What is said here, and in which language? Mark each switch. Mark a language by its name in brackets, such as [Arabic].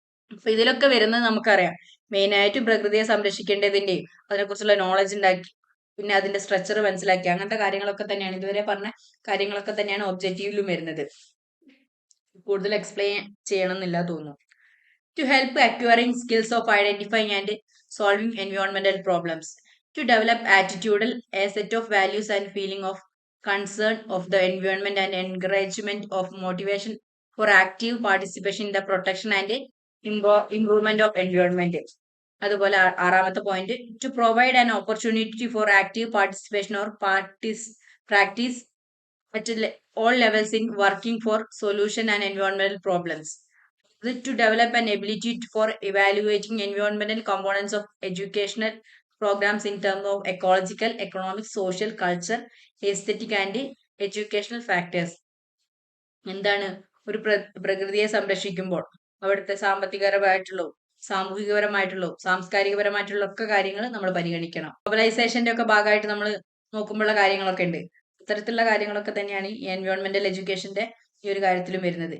[Malayalam] അപ്പൊ ഇതിലൊക്കെ വരുന്നത് നമുക്കറിയാം. മെയിനായിട്ടും പ്രകൃതിയെ സംരക്ഷിക്കേണ്ടതിന്റെയും അതിനെക്കുറിച്ചുള്ള നോളജ് ഉണ്ടാക്കി, പിന്നെ അതിന്റെ സ്ട്രക്ചർ മനസ്സിലാക്കി, അങ്ങനത്തെ കാര്യങ്ങളൊക്കെ തന്നെയാണ് ഇതുവരെ പറഞ്ഞ കാര്യങ്ങളൊക്കെ തന്നെയാണ് ഒബ്ജക്റ്റീവിലും വരുന്നത്. കൂടുതൽ എക്സ്പ്ലെയിൻ ചെയ്യണം എന്നില്ല തോന്നുന്നു. [English] to help acquiring skills of identifying and solving environmental problems, to develop attitudinal a set of values and feeling of concern of the environment and encouragement of motivation for active participation in the protection and improvement of environment. [Malayalam] അതുപോലെ ആറാമത്തെ [English] Point to provide an opportunity for active participation or practice at all levels in working for solution and environmental problems. To develop an ability for evaluating environmental components of educational programs in terms of ecological, economic, social, culture, aesthetic and educational factors. [Malayalam] എന്താണ് ഒരു പ്രകൃതിയെ സംരക്ഷിക്കുമ്പോൾ അവിടുത്തെ സാമ്പത്തികപരമായിട്ടുള്ള സാമൂഹികപരമായിട്ടുള്ള സാംസ്കാരികപരമായിട്ടുള്ള ഒക്കെ കാര്യങ്ങൾ നമ്മൾ പരിഗണിക്കണം. ഗ്ലോബലൈസേഷന്റെ ഒക്കെ ഭാഗമായിട്ട് നമ്മൾ നോക്കുമ്പോഴുള്ള കാര്യങ്ങളൊക്കെ ഉണ്ട്. ഇത്തരത്തിലുള്ള കാര്യങ്ങളൊക്കെ തന്നെയാണ് ഈ എൻവയോൺമെന്റൽ എഡ്യൂക്കേഷന്റെ ഈ ഒരു കാര്യത്തിലും വരുന്നത്.